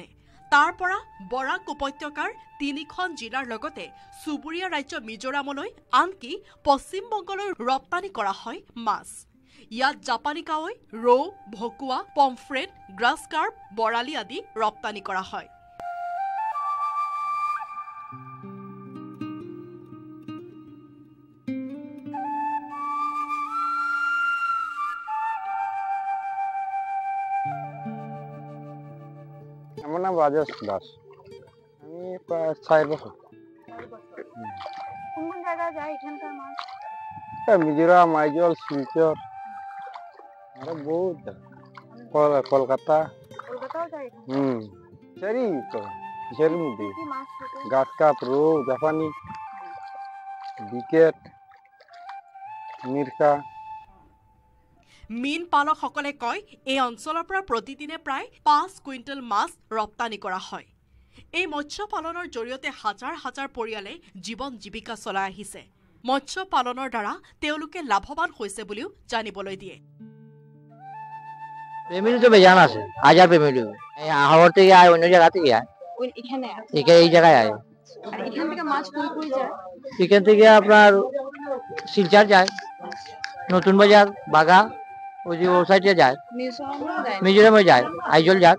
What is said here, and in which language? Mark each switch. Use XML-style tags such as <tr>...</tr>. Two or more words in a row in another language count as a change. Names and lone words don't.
<as>তাৰ পৰা বৰাক উপত্যকাৰ 3খন জিলাৰ লগতে চুবুৰীয়া ৰাজ্য মিজোৰামলৈ, আনকি পশ্চিম বংগলৈ ৰপ্তানি কৰা হয় মাছ। ইয়াত জাপানী কাৱৈ, ৰৌ, ভকুৱা, পমফ্ৰেট, গ্ৰাছ কাৰ্প, বৰালি আদি ৰপ্তানি কৰা হয়।</as> <bn>আমার নাম রাজেশ দাস। আমি প্রায় 4 বছর। কোন জায়গায় যায় এখানকার মাছ? মিজোরাম, আইজল, শিলচর, আরো বহুত জায়গা, কলকাতা। কলকাতাও যায়। সেরি তো কিসের মধ্যে গাছ কাপ, রৌ, জাপানি, বিকেট, মির্কা।</bn> <as>মীন পালকসকলে কয়, এই অঞ্চলৰ পৰা প্ৰতিদিনে প্ৰায় 5 কুইণ্টেল মাছ ৰপ্তানি কৰা হয়। এই মৎস্য পালনৰ জৰিয়তে হাজাৰ হাজাৰ পৰিয়ালে জীৱন জীৱিকা চলাই আহিছে। মৎস্য পালনৰ দ্বাৰা তেওঁলোকে লাভৱান হৈছে বুলিও জানিবলৈ দিয়ে। পেমেন্ট তো বেজান আছে, হাজার পেমেন্ট।</as> <bn>হাওড় থেকে আয়, অন্য জায়গা থেকে আয়, এই জায়গায় আয়। এখান থেকে মাছ কই যায়? এখান থেকে আপনার শিলচর যায়, নতুন বাজার, বাগা, ওই যে ও সাইডে যায়, মিজোরামে যায়, আইজল যায়।</bn>